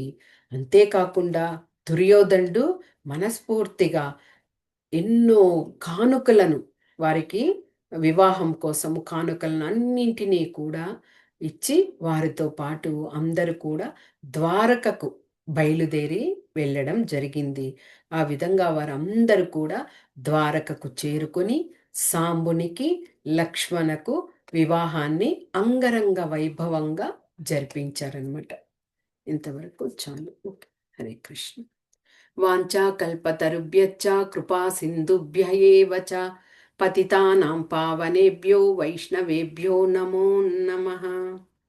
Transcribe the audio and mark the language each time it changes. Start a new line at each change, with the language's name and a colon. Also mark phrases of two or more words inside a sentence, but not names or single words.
Telugu: అంతేకాకుండా దుర్యోధనుడు మనస్ఫూర్తిగా ఎన్నో కానుకలను, వారికి వివాహం కోసము కానుకలను అన్నింటినీ కూడా ఇచ్చి వారితో పాటు అందరూ కూడా ద్వారకకు బయలుదేరి వెళ్ళడం జరిగింది. ఆ విధంగా వారందరూ కూడా ద్వారకకు చేరుకొని సాంబునికి, లక్ష్మణకు వివాహాన్ని అంగరంగ వైభవంగా జరిపించారనమాట. ఇంతవరకు చాలు. ఓకే.
Sanskrit: హరే కృష్ణ. వాంఛాకల్పతరుభ్యశ్చ కృపా సింధుభ్య ఏవ చ పతితానాం పావనేభ్యో వైష్ణవేభ్యో నమో నమః.